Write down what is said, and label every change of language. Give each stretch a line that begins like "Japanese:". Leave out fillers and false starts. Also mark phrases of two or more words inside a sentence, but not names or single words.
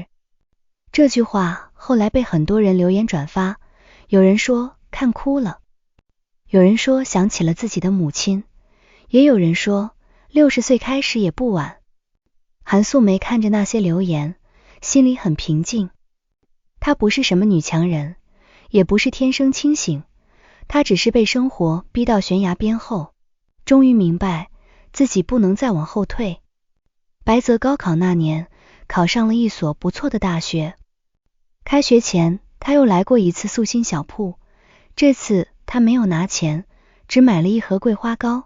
Chinese: 這句話後來被很多人留言轉發，有人說看哭了，有人說想起了自己的母親，也有人說60歲開始也不晚。韓素梅看着那些留言，心裡很平靜。她不是什麼女強人，也不是天生清醒，她只是被生活逼到懸崖邊後，終於明白自己不能再往後退。白澤高考那年考上了一所不錯的大學，開學前他又來過一次素心小鋪，這次他沒有拿錢，只買了一盒桂花糕。